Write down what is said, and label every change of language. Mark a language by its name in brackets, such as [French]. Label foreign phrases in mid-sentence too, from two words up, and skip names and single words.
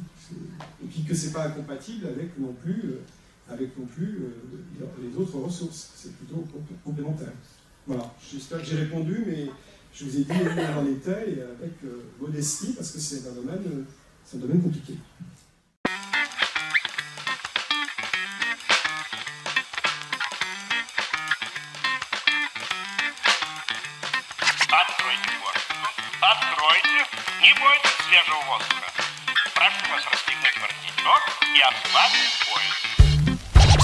[French] Et puis que c'est pas incompatible avec non plus les autres ressources. C'est plutôt complémentaire. Voilà, j'espère que j'ai répondu, mais je vous ai dit où on en était, et avec modestie, parce que c'est un domaine compliqué. [Russian] Откройте, не бойтесь свежего воздуха. Прошу вас расстегнуть воротничок и отправить в поезд.